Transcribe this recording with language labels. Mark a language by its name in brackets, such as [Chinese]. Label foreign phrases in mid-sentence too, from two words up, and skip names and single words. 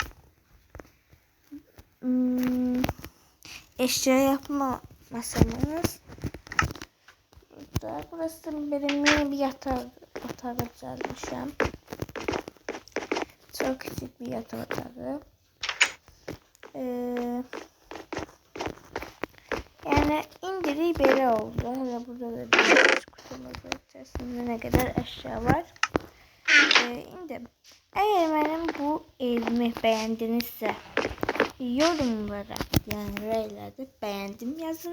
[Turkish] Eşya yapma masamız. Burası benim bir yatak otağı düzeltmişim. Çok küçük bir yatak otağı. [Azerbaijani] Yəni indirik belə oldu. Hələ burada da bir kutumuzun içərisində nə qədər əşya var. İndi əgər mənim bu evimi bəyəndinizsə yorumlara, yəni rəylərdə bəyəndim yazın.